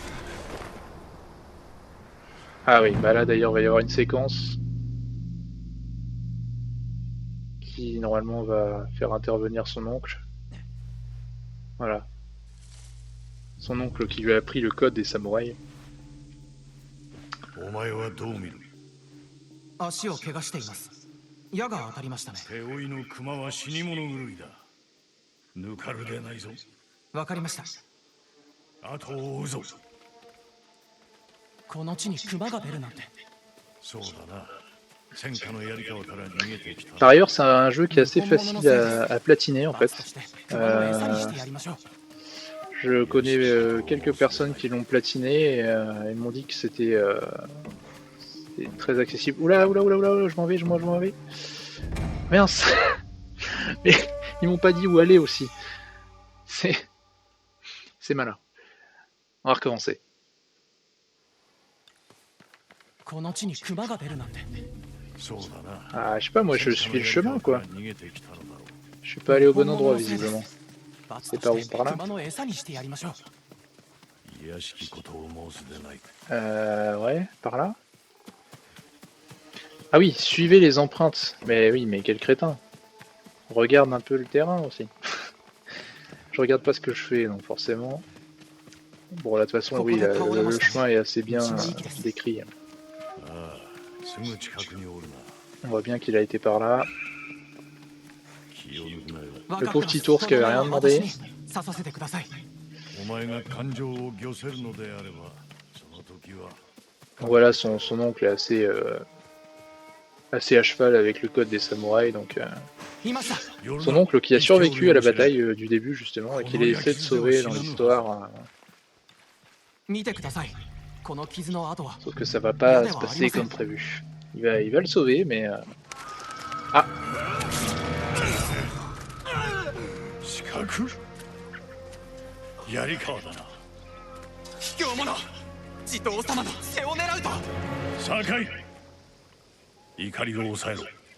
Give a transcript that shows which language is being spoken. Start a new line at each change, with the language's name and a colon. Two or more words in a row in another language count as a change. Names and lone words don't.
French: Ah oui, bah là d'ailleurs il va y avoir une séquence qui normalement va faire intervenir son oncle. Voilà. Son oncle qui lui a appris le code des samouraïs.
Japanese: お前はどう見る？足を怪我しています。矢が当たりましたね。手負いの熊は死に物狂いだ。抜かるでないぞ。わかりました。後を追うぞ。この地に熊が出るなんて。そうだな。戦火のやり方から逃げてきた。
French: Par ailleurs, c'est un jeu qui est assez facile à platiner en
Japanese: 罰
French: fait.
Japanese: として熊の餌にしてやりましょう。
French: Je connais quelques personnes qui l'ont platiné et ils m'ont dit que c'était très accessible. Oula, oula, oula, oula, je m'en vais, je m'en vais. Mince. Mais ils m'ont pas dit où aller aussi. C'est malin. On va recommencer.
Japanese: この地に熊が出るなんて。そうだな。
French: Ah, je sais pas, moi je suis le chemin quoi.
Japanese: 逃げてきたのだろう。
French: Je suis pas allé au bon endroit visiblement.
Japanese: 罰
French: C'est
Japanese: と
French: par
Japanese: し
French: où?
Japanese: て
French: Par là?
Japanese: 熊の餌にしてやりましょう。いやしきことを申すでない。
French: Ouais, par là. Ah oui, suivez les empreintes. Mais oui, mais quel crétin. Regarde un peu le terrain aussi. Je regarde pas ce que je fais, donc forcément. Bon, là, de toute façon, oui, le chemin est assez bien décrit.
Japanese: ああ、すぐ近くにおるな。
French: On voit bien qu'il a été par là.
Japanese: 気を抜くなよ。
French: Le pauvre petit ours qui avait rien demandé.
Japanese: 刺させてください。お前が感情を御せるのであれば、その時は。
French: Donc voilà, son oncle est assez à cheval avec le code des samouraïs. Donc,
Japanese: いました。
French: son oncle qui a survécu à la bataille du début, justement, et qu'il a essayé de sauver dans l'histoire.
Japanese: 見てください。この傷の跡は。
French: Sauf que ça va pas se passer comme prévu. Il va le sauver, mais... Ah,
Japanese: 四角やりかわだな。教者地頭様の背を狙うと。酒井怒りを抑えろ。